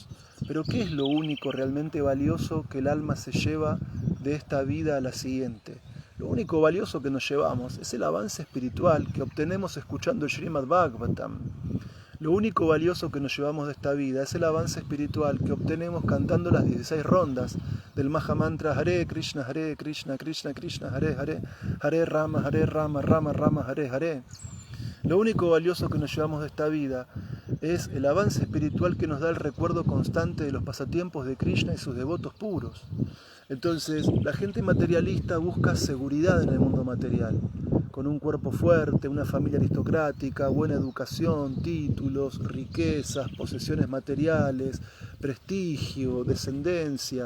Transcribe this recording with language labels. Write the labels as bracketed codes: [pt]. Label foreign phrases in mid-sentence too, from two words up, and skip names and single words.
[es] Pero ¿qué es lo único realmente valioso que el alma se lleva de esta vida a la siguiente? Lo único valioso que nos llevamos es el avance espiritual que obtenemos escuchando el Srimad Bhagavatam. Lo único valioso que nos llevamos de esta vida es el avance espiritual que obtenemos cantando las 16 rondas del Mahamantra Hare Krishna, Krishna Krishna, Hare Hare, Hare Rama, Rama Rama, Hare Hare. Lo único valioso que nos llevamos de esta vida es el avance espiritual que nos da el recuerdo constante de los pasatiempos de Krishna y sus devotos puros. Entonces, la gente materialista busca seguridad en el mundo material, con un cuerpo fuerte, una familia aristocrática, buena educación, títulos, riquezas, posesiones materiales, prestigio, descendencia.